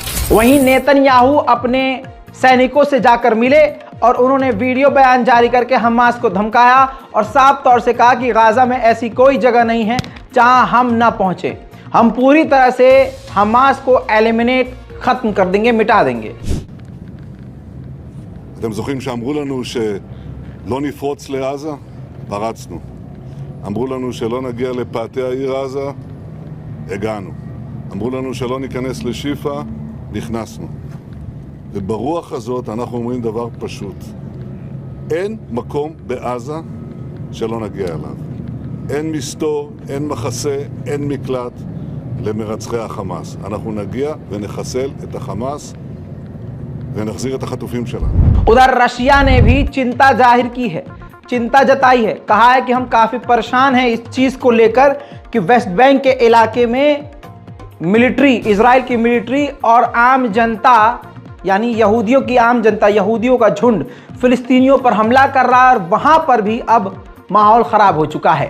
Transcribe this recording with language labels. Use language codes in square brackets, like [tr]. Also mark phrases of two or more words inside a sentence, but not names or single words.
[hi] वहीं नेतन्याहू अपने सैनिकों से जाकर मिले और उन्होंने वीडियो बयान जारी करके हमास को धमकाया और साफ तौर से कहा कि गाजा में ऐसी कोई जगह नहीं है जहां हम ना पहुंचे, हम पूरी तरह से हमास को एलिमिनेट, खत्म कर देंगे, मिटा देंगे। [he] אתם זוכרים שאמרו לנו שלא נפרוץ לעזה? פרצנו. אמרו לנו שלא נגיע לפאתי העיר עזה? הגענו. אמרו לנו שלא ניכנס לשיפה? נכנסנו. וברוח הזאת אנחנו אומרים דבר פשוט. אין מקום בעזה שלא נגיע אליו. אין מסתור, אין מחסה, אין מקלט. למרצחי החמאס. אנחנו נגיע ונחסל את החמאס ונחזיר את החטופים שלנו. [hi] उधर रशिया ने भी चिंता जाहिर की है, चिंता जताई है, कहा है कि हम काफी परेशान हैं इस चीज को लेकर कि वेस्ट बैंक के इलाके में मिलिट्री, इजराइल की मिलिट्री और आम जनता यानी यहूदियों की आम जनता, यहूदियों का झुंड फिलिस्तीनियों पर हमला कर रहा है और वहां पर भी अब माहौल खराब हो चुका है।